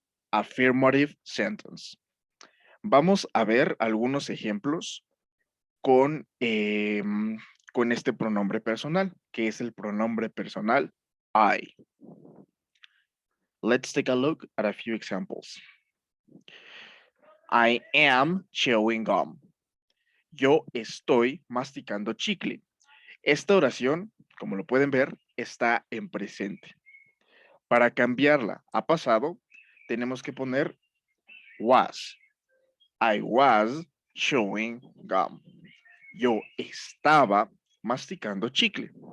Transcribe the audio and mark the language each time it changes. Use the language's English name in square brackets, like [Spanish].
[English] Affirmative sentence. [Spanish] Vamos a ver algunos ejemplos con este pronombre personal, que es el pronombre personal I. [English] Let's take a look at a few examples. I am chewing gum. [Spanish] Yo estoy masticando chicle. Esta oración, como lo pueden ver, está en presente. Para cambiarla a pasado, tenemos que poner was. [English] I was chewing gum. [Spanish] Yo estaba masticando chicle.